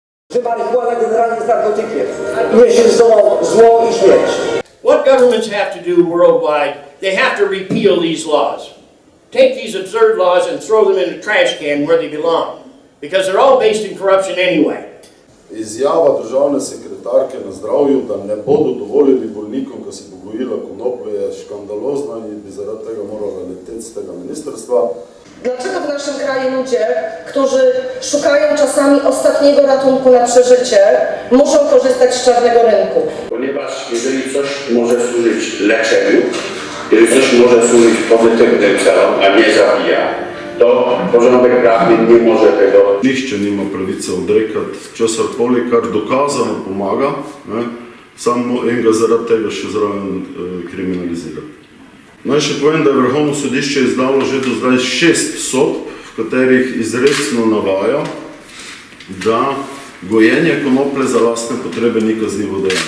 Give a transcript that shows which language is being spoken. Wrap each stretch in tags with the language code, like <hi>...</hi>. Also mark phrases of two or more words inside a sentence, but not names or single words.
<pl>Że marihuana generalnie jest narkotykiem. Niesie ze sobą zło i śmierć.</pl> <en>What governments have to do worldwide, they have to repeal these laws. Take these absurd laws and throw them in a trash can where they belong. Because they're all based in corruption anyway.</en> <sl>Izjava državne sekretarke na zdravju, da ne bodo dovolili bolnikom, ki se bo gojila konoplje, je škandalozna in bi zaradi tega morala leteti z tega ministerstwa.</sl> <pl>Dlaczego w naszym kraju ludzie, którzy szukają czasami ostatniego ratunku na przeżycie, muszą korzystać z czarnego rynku? Ponieważ jeżeli coś może służyć leczeniu, jeżeli coś może służyć pozytywnym celom, a nie zabija, to porządek prawny nie może tego.</pl> <sl>Nišče nima pravice odrekati česarkoli, kar dokazano pomaga, ne? Samo enega zaradi tega še zraven kriminalizirati. Naj še povem, da je Vrhovno sodišče izdalo že do zdaj 6 sodb, v katerih izrecno navaja, da gojenje konoplje za lastne potrebe ni kaznivo dejanje.</sl>